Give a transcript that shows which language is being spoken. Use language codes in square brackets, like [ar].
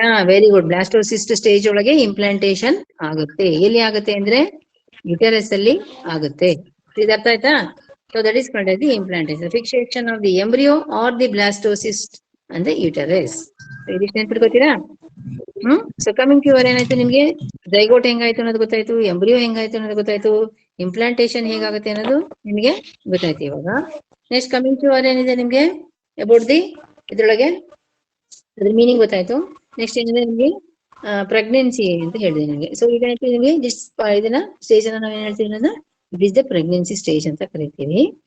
[kn] Very good, blastocyst stage ಒಳಗೆ implantation ಆಗುತ್ತೆ. ಎಲ್ಲಿ ಆಗುತ್ತೆ ಅಂದ್ರೆ ಯುಟೆರಸ್ ಅಲ್ಲಿ ಆಗುತ್ತೆ. ಇದು ಅರ್ಥ ಆಯ್ತಾ? [en] So that is called as the implantation, fixation of the embryo or the blastocyst and the uterus. [kn] ಇದಿಷ್ಟು ನೆನ್ಪಿಟ್ಕೋತೀರಾ? ಸೊ ಕಮಿಂಗ್ ಟು ಏನಾಯ್ತು ನಿಮ್ಗೆ, ಝೈಗೋಟ್ ಹೆಂಗಾಯ್ತು ಅನ್ನೋದು ಗೊತ್ತಾಯ್ತು, ಎಂಬ್ರಿಯೋ ಹೆಂಗಾಯ್ತು ಅನ್ನೋದು ಗೊತ್ತಾಯ್ತು, ಇಂಪ್ಲಾಂಟೇಶನ್ ಹೇಗಾಗುತ್ತೆ ಅನ್ನೋದು ನಿಮ್ಗೆ ಗೊತ್ತಾಯ್ತು ಇವಾಗ. ನೆಕ್ಸ್ಟ್ ಕಮಿಂಗ್ ಟು ಏನಿದೆ ನಿಮ್ಗೆ ಅಬೌಟ್ ದಿ ಇದ್ರೊಳಗೆ ಅದ್ರ ಮೀನಿಂಗ್ ಗೊತ್ತಾಯ್ತು. ನೆಕ್ಸ್ಟ್ ಏನಿದೆ ನಿಮ್ಗೆ ಪ್ರೆಗ್ನೆನ್ಸಿ ಅಂತ ಹೇಳಿದೆ ನಿಮ್ಗೆ. ಸೊ ಈಗ ನಿಮ್ಗೆ ಇದನ್ನ ಸ್ಟೇಜ್ ಅನ್ನ ನಾವ್ ಏನ್ ಹೇಳ್ತೀವಿ ಅನ್ನೋದು, [en] it is the pregnancy stage [kn] ಅಂತ ಕರಿತೀವಿ.